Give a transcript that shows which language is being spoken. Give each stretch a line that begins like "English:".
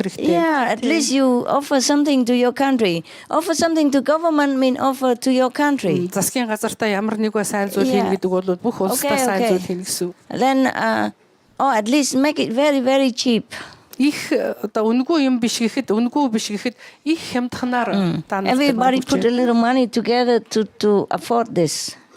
English: Yeah, at least you offer something to your country. Offer something to government mean offer to your country.
Mongolian: Засгийн газартаа ямар нэг сайн зүйл хийн гэдэг бол бүх улстай сайн зүйл хийн гэсэн.
English: Then at least make it very very cheap.
Mongolian: Их одоо үнгүй юм биш гэхэд үнгүй биш гэхэд их хямдханаар
English: Everybody put a little money together to afford this.